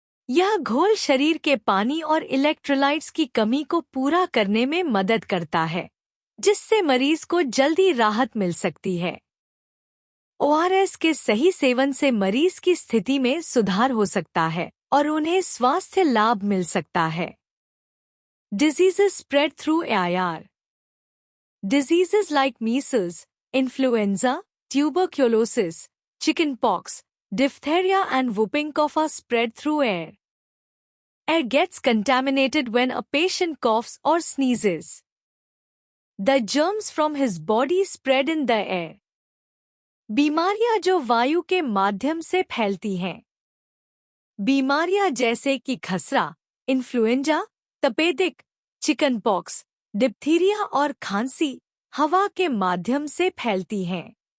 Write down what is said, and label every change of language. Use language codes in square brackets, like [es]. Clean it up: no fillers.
[hi] यह घोल शरीर के पानी और इलेक्ट्रोलाइट्स की कमी को पूरा करने में मदद करता है, जिससे मरीज को जल्दी राहत मिल सकती है। ओआरएस के सही सेवन से मरीज की स्थिति में सुधार हो सकता है और उन्हें स्वास्थ्य लाभ मिल सकता है। [en] Diseases spread through air. Diseases like measles, influenza, tuberculosis, chickenpox, diphtheria and whooping cough are spread through air. Air gets contaminated when a patient coughs or sneezes. The germs from his body spread in the air. [hi] बीमारियां जो वायु के माध्यम से फैलती हैं। बीमारियां जैसे कि खसरा, इन्फ्लुएंजा, तपेदिक, चिकनपॉक्स, डिप्थीरिया और खांसी हवा के माध्यम से फैलती हैं।